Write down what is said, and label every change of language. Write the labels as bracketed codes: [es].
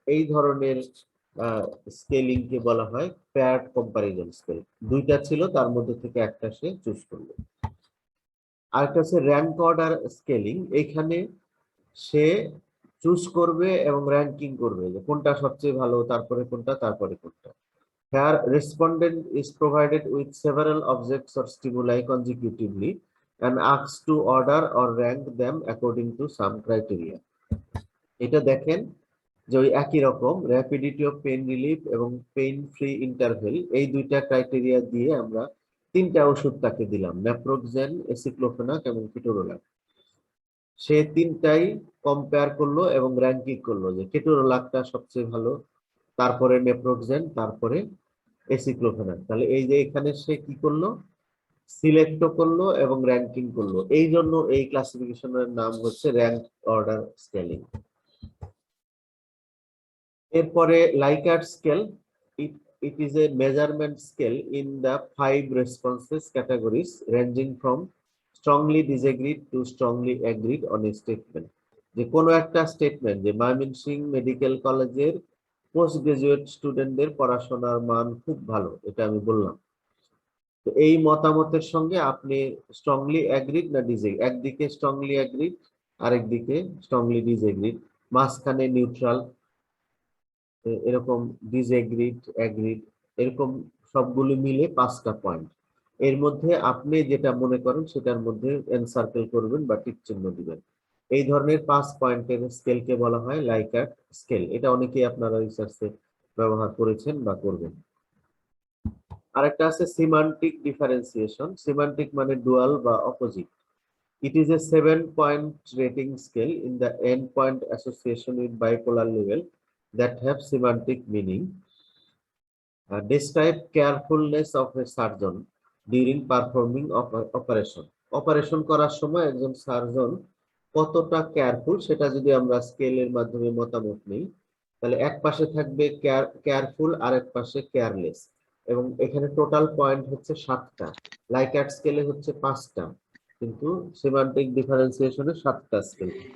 [bn] এই ধরনের স্কেলিং কে বলা হয় পেয়ার্ড কম্পারিজন স্কেল। দুইটা ছিল, তার মধ্যে থেকে একটা সে চুজ করলো। আরেকটা হচ্ছে র্যাঙ্ক অর্ডার স্কেলিং। এখানে সে চুজ করবে এবং র্যাঙ্কিং করবে যে কোনটা সবচেয়ে ভালো, তারপরে কোনটা, তারপরে কোনটা। [en] Here respondent is provided with several objects or stimuli consecutively and asked to order or rank them according to some criteria. [bn] এটা দেখেন যে ওই একই রকম র্যাপিডিটি অফ পেইন রিলিফ এবং পেইন ফ্রি ইন্টারভেল, এই দুইটা ক্রাইটেরিয়া দিয়ে আমরা তিনটা ওষুধ তাকে দিলাম, ন্যাপ্রোক্সেন, এসিক্লোফেনাক এবং কিটোরোলাক। সে তিনটাই কম্পেয়ার করলো এবং র্যাঙ্কিং করলো যে কিটোরোলাকটা সবচেয়ে ভালো, তারপরে নেপ্রোক্সেন, তারপরে এসিক্লোফেনাক। তাহলে এই যে এখানে সে কি করলো, সিলেক্টও করলো এবং র্যাঙ্কিং করলো। এই জন্য এই ক্লাসিফিকেশনের নাম হচ্ছে র্যাঙ্ক অর্ডার স্কেলিং। এরপরে লাইকার্ট scale, [en] it is a measurement scale in the 5 responses categories ranging from strongly disagreed to strongly agreed on a statement. [bn] যে কোনো একটা স্টেটমেন্ট যে ময়মনসিংহ মেডিকেল কলেজের পোস্ট গ্রাজুয়েট স্টুডেন্টদের পড়াশোনার মান খুব ভালো, এটা আমি বললাম। তো এই মতামতের সঙ্গে আপনি স্ট্রংলি অ্যাগ্রিড না ডিসএগ্রি, একদিকে স্ট্রংলি অ্যাগ্রিড আরেকদিকে স্ট্রংলি ডিসএগ্রিড, মাঝখানে নিউট্রাল, এরকম ডিসএগ্রিড অ্যাগ্রিড, এরকম সবগুলো মিলে 5টা পয়েন্ট। এর মধ্যে আপনি যেটা মনে করেন সেটার মধ্যে এনসার্কেল করবেন বা টিক চিহ্ন দিবেন। এই ধরনের 5 পয়েন্টের স্কেলকে বলা হয় লাইকার্ট স্কেল। এটা অনেকেই আপনারা রিসার্চে ব্যবহার করেছেন বা করবেন। আরেকটা আছে সিমান্টিক ডিফারেন্সিয়েশন। সিমান্টিক মানে ডুয়াল বা opposite. [en] It is a 7-point rating scale in the endpoint association with bipolar level that have semantic meaning. Describe carefulness of a surgeon during performing of operation. [bn] Operation করার সময় একজন surgeon কতটা careful সেটা যদি আমরা স্কেলের মাধ্যমে মতামত নিই, তাহলে এক পাশে থাকবে কেয়ারফুল আর এক পাশে কেয়ারলেস, এবং এখানে টোটাল পয়েন্ট হচ্ছে 7টা। লাইকার্ট স্কেলে হচ্ছে 5টা, কিন্তু সিমান্টিক ডিফারেন্সিয়েশনে 7টা স্কেল।